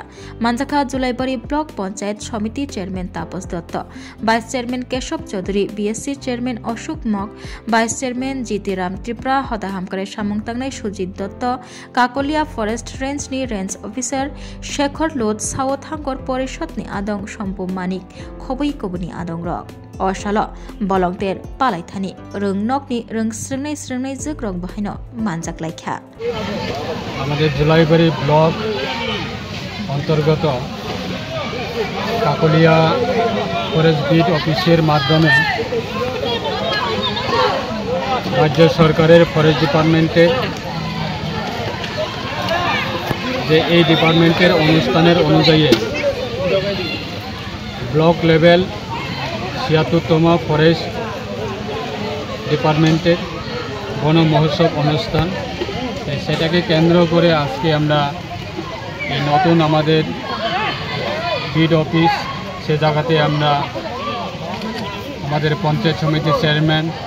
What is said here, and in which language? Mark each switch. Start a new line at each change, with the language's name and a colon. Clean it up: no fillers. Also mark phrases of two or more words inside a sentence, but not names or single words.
Kok Borok: मानजाखा जुलाइबारि ब्लक पंचायत समिति चेयरमैन तापस दत्त
English: vice chairman
Kok Borok: केशव चौधरी
English: BSC chairman
Kok Borok: अशोक मक
English: vice chairman
Kok Borok: जीतीराम त्रिपुरा हदाहामकारे सामुंगतांगनाय सुजित दत्त काकोलिया
English: forest range
Kok Borok: नि
English: range officer
Kok Borok: शेखर लोद साउथ हांगर परिषद नि आदं शम्पु मानिक खबै कबुनि आदं रक अशाल बलंगतेर पालायथानि रोंनक नि रोंस्रंनाय जग रंग बाहायनो मानजाक लायखा
Bangla: আমাদের জুলাইবাড়ি ব্লক অন্তর্গত কাকলিয়া
English: forest beat office
Bangla: মাধ্যমে রাজ্য সরকারের
English: forest department
Bangla: যে এই ডিপার্টমেন্টের অনুষ্ঠানের অনুযায়ী
English: block level
Bangla: ৭৬তম
English: forest department
Bangla: বন মহোৎসব অনুষ্ঠান সেটাকে কেন্দ্র করে আজকে আমরা এই নতুন আমাদের
English: beat office
Bangla: সে জায়গাতে আমরা আমাদের পঞ্চায়েত সমিতির চেয়ারম্যান